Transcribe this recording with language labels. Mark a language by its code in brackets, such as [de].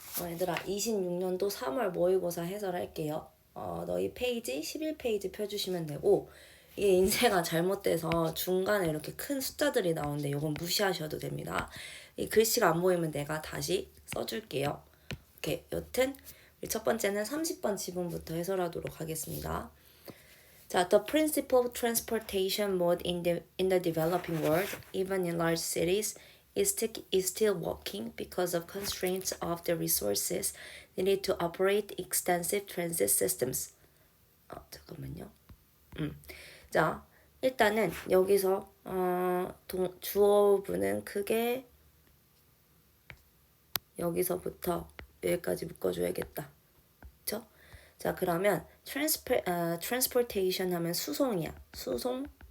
[ko] 얘들아 26년도 3월 모의고사 해설할게요. 너희 페이지 11페이지 펴주시면 되고 이게 인쇄가 잘못돼서 중간에 이렇게 큰 숫자들이 나오는데 이건 무시하셔도 됩니다. 이 글씨가 안 보이면 내가 다시 써줄게요. 오케이. 여튼 우리 첫 번째는 30번 지문부터 해설하도록 하겠습니다. [en] 자, the principal transportation mode in the developing world, even in large cities, is still walking because of constraints of the resources needed to operate extensive transit systems. [ko] 잠깐만요. 자, 일단은 여기서 주어부는 크게 여기서부터 여기까지 묶어줘야겠다. 그쵸? 자, 그러면 transportation 하면 수송이야. 수송.